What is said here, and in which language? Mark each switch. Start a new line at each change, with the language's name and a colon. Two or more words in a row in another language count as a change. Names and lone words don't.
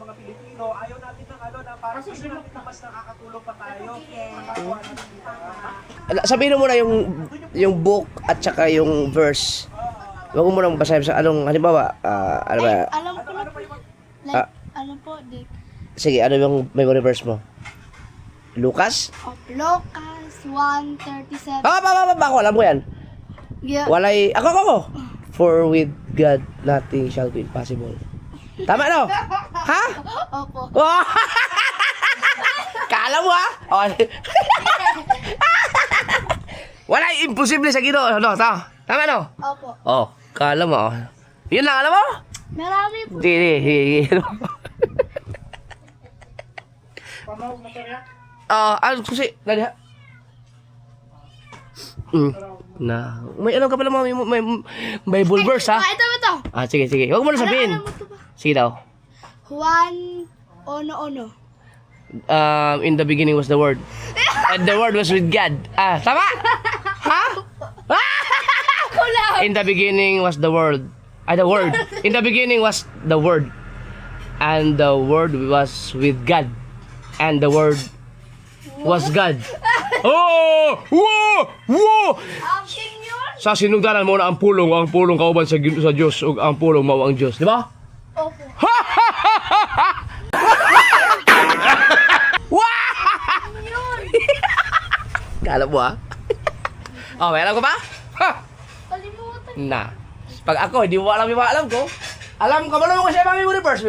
Filipino: Sabihin mo muna yung book at saka yung verse. Huwag mo muna basahin sa anong, halimbawa, ano ba? Alam ko na po. Like, ano po, Dick? Sige, ano yung
English: memory verse
Filipino: mo? Lucas? Lucas 1:37. Ako, alam ko yan.
English: Yeah.
Cebuano: Walay, ako.
English: For with God, nothing shall be impossible.
Filipino: Tama, no? Ha? Opo. Oh! Kala mo, ha? Oh.
Cebuano: Wala, imposible sa Ginoo.
Filipino: No, tama, no? Opo. Oh, kala mo. Oh. Yun lang, alam mo? Marami po. Hindi. Pamawag na kaya? Ano kasi, dali ha? May alam ka pala may
English: Bible verse,
Filipino: ha? Ito. Sige. Huwag mo na sabihin. Alam mo ito ba? Sige daw. Juan Ono.
English: In the beginning was the Word. And the Word was with God. Tama? Ha? In the beginning was the Word. The Word. In the beginning was the Word. And the Word was with God. And the Word was God. Oh! Wow! Wow!
Filipino: Akin yun?
Cebuano: Sa sinugdanan mo na ang pulong kauban sa Diyos ug ang pulong mao ang Diyos, di ba?
Filipino: Opo. Kala mo ah. Oh, may alam ko ba? Ha! Kalimutan. Na. Pag ako, hindi mo alam yung mga alam ko. Alam ko, malunong ko siya mga
English: memory verse.